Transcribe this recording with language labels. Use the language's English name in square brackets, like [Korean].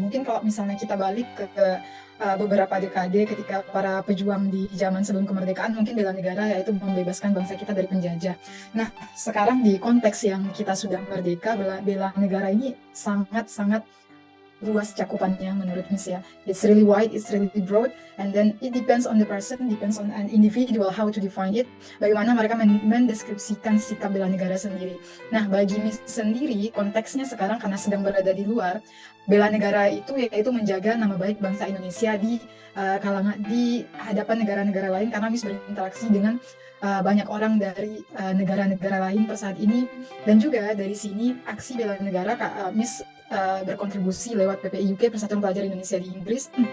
[Indonesian] Mungkin kalau misalnya kita balik ke beberapa dekade ketika para pejuang di zaman sebelum kemerdekaan, mungkin bela negara yaitu membebaskan bangsa kita dari penjajah. Nah, sekarang di konteks yang kita sudah merdeka, bela negara ini sangat-sangat luas cakupannya menurut Miss ya. [English] It's really wide, it's really broad, and then it depends on the person, depends on an individual how to define it. [Indonesian] Bagaimana mereka mendeskripsikan sikap bela negara sendiri. Nah, bagi Miss sendiri, konteksnya sekarang karena sedang berada di luar, bela negara itu yaitu menjaga nama baik bangsa Indonesia di di hadapan negara-negara lain, karena Miss berinteraksi dengan banyak orang dari negara-negara lain per saat ini, dan juga dari sini aksi bela negara Miss berkontribusi lewat PPI UK, Persatuan Pelajar Indonesia di Inggris.